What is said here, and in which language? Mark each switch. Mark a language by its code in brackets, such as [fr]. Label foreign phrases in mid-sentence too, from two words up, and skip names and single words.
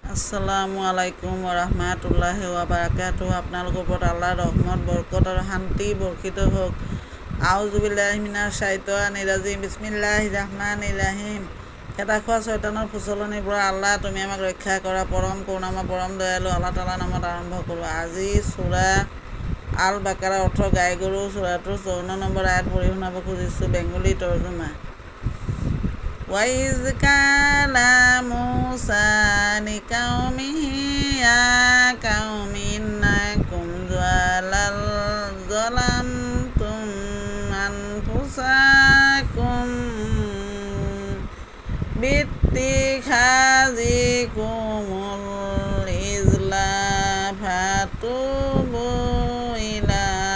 [ar] السلام عليكم ورحمة الله وبركاته. [as] আপোনালোকৰ ওপৰত আল্লাহৰ ৰহমত বৰকত আৰু শান্তি বৰ্ষিত হওক। [ar] أعوذ بالله من الشيطان الرجيم. بسم الله الرحمن الرحيم. [as] খেদা খোৱা শয়তানৰ ফুচলনিৰ পৰা আল্লাহ তুমি আমাক ৰক্ষা কৰা। পৰম কৰুণাময় পৰম দয়ালু আল্লাহ তাআলাৰ নামত আৰম্ভ কৰোঁ। আজি সূৰা আল বাকাৰা অৰ্থ গাই গৰু। সূৰাটোৰ 54 নম্বৰ আয়াত পঢ়ি শুনাব খুজিছোঁ। বেংগলী তৰ্জমা। [ar] وَإِذْ قَالَ مُوسَىٰ لِقَوْمِهِ يَا قَوْمِ إِنَّكُمْ ظَلَمْتُمْ أَنفُسَكُمْ بِاتِّخَاذِكُمُ الْعِجْلَ فَتُوبُوا إِلَىٰ